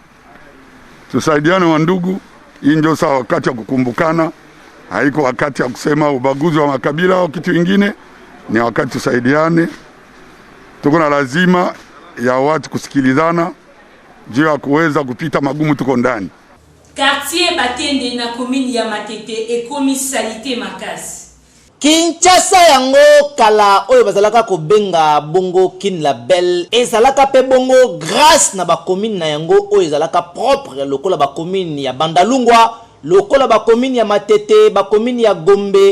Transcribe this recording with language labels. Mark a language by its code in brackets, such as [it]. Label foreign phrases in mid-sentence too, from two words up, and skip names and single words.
[sw] Tusaidiane wa ndugu, hii ndio sawa wakati wa kukumbukana, haiko wakati ya kusema ubaguzi wa makabila au kitu kingine, ni wakati tusaidiane. Tuko na lazima ya watu kusikilizana juu ya kuweza kupita magumu tuko ndani. [ln] Quartier Batende na commune ya Matete ekomi salite makasi. Kinshasa yango kala oyo bazalaka ko benga bongo kin label ezalaka pe bongo grâce na ba commune na yango oyo ezalaka propre lokola ba commune ya Bandalungwa, lokola ba commune ya Matete, ba commune ya Gombe.